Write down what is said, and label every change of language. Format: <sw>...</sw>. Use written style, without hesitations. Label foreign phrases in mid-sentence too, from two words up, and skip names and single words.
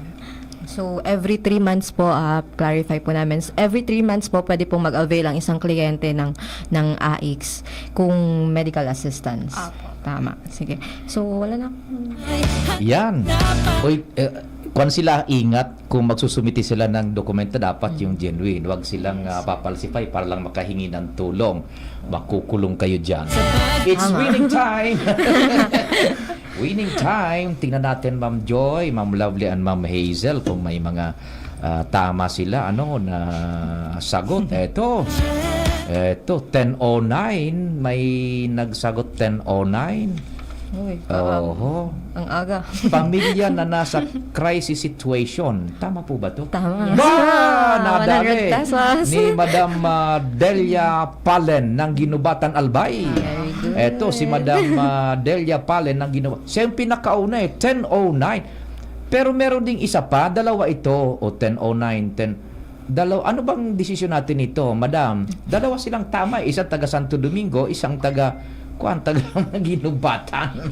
<tl>So,</tl> <en>every 3 months</en> <tl>po, clarify po namin,</tl> <en>every 3 months</en> <tl>po, pwede pong mag-avail ang isang kliyente ng AIX kung</tl> <en>medical assistance.</en> <tl>Apo. Tama. Sige. So, wala na. Yan. Uy, kung sila ingat kung magsusumiti sila ng dokumento, dapat yung genuine. Huwag silang papalsify para lang makahingi ng tulong. Makukulong kayo dyan.</tl> <en>It's winning time! Winning time.</en> <tl>Tingnan natin, Ma'am Joy, Ma'am Lovely, and Ma'am Hazel kung may mga tama sila na sagot. Eto, 10:09. May nagsagot 10:09. Uy, Oho. ang aga. Pamilya na nasa crisis situation. Tama po ba to? Tama. Ba! Ah, Nadali 100 pesos. ni Madam Delia Palen ng Ginubatan Albay.</tl> <en>Very good.</en> <tl>Eto si Madam Delia Palen ng Ginubatan. Siya yung pinakauna 10:09. Pero meron ding isa pa, dalawa ito o 10:09, 10. Ano bang desisyon natin ito, Madam? Dalawa silang tama, isang taga Santo Domingo, isang taga Ginubatan.</tl>